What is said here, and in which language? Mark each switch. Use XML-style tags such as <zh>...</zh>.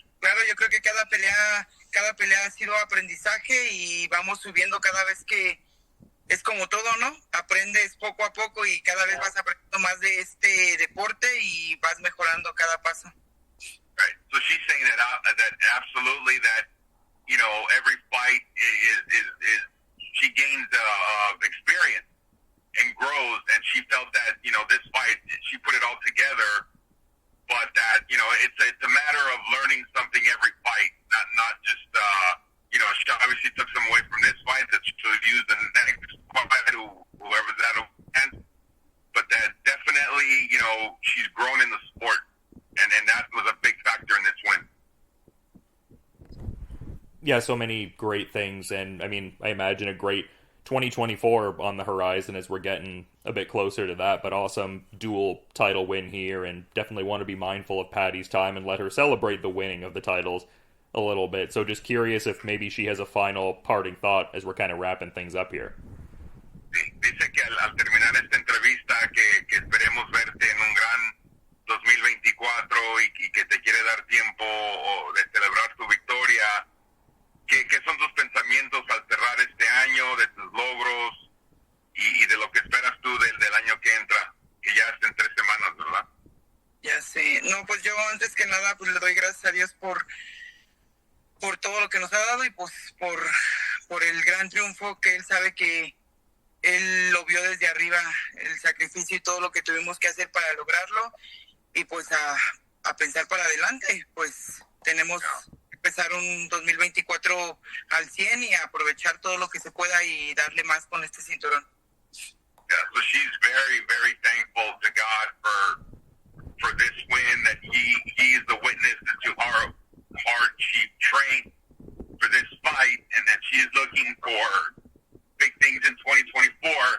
<es>Claro, yo creo que cada pelea ha sido aprendizaje y vamos subiendo cada vez que es como todo, ¿no? Aprendes poco a poco y cada vez vas aprendiendo más de este deporte y vas mejorando cada paso.</es> <en>Right. So she's saying that absolutely that every fight is she gains experience and grows, and she felt that this fight she put it all together, but that it's a matter of learning something every fight, not just she obviously took some away from this fight that she'll use the next fight, whoever that'll end, but that definitely she's grown in the sport, and that was a big factor in this win. Yeah, so many great things, and I mean, I imagine a great 2024 on the horizon as we're getting a bit closer to that, but awesome dual title win here, and definitely want to be mindful of Paty's time and let her celebrate the winning of the titles a little bit. So just curious if maybe she has a final parting thought as we're kind of wrapping things up here.</en> <es>Dice que al terminar esta entrevista que esperemos verte en un gran 2024 y que te quiere dar tiempo de celebrar tu victoria. ¿Qué son tus pensamientos al cerrar este año, de tus logros y de lo que esperas tú del año que entra, que ya es en 3 semanas, ¿verdad? Ya sé. No, pues yo antes que nada pues le doy gracias a Dios por todo lo que nos ha dado y pues por el gran triunfo que Él sabe que Él lo vio desde arriba, el sacrificio y todo lo que tuvimos que hacer para lograrlo y pues a pensar para adelante, pues tenemos que empezar un 2024 al 100 y aprovechar todo lo que se pueda y darle más con este cinturón.</es> <en>Yeah, so she's very, very thankful to God for this win, that he is the witness to how hard she trained for this fight, and that she is looking for big things in 2024.</en>